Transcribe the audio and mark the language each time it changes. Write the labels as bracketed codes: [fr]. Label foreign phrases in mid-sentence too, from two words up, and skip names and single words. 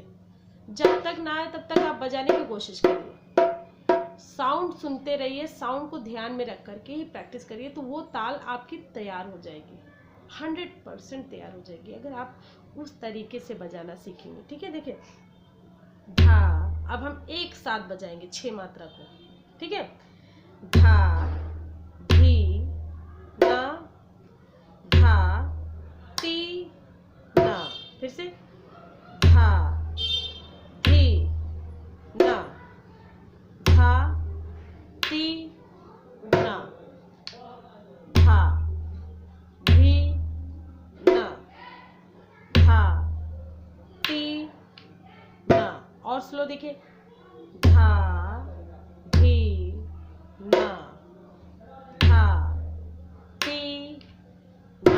[hi] जब तक ना आए तब तक आप बजाने की कोशिश करिए, साउंड सुनते रहिए, साउंड को ध्यान में रख करके ही प्रैक्टिस करिए, तो वो ताल आपकी तैयार हो जाएगी, 100% तैयार हो जाएगी, अगर आप उस तरीके से बजाना सीखेंगे। ठीक है, देखिए धा। अब हम एक साथ बजाएंगे 6 मात्रा को, ठीक है। धा धी ना, धा ती ना। फिर से धा धी ना, धा ती ना, धा धी ना, धा ती ना। और स्लो देखिए, धा धी ना, धा ती ना।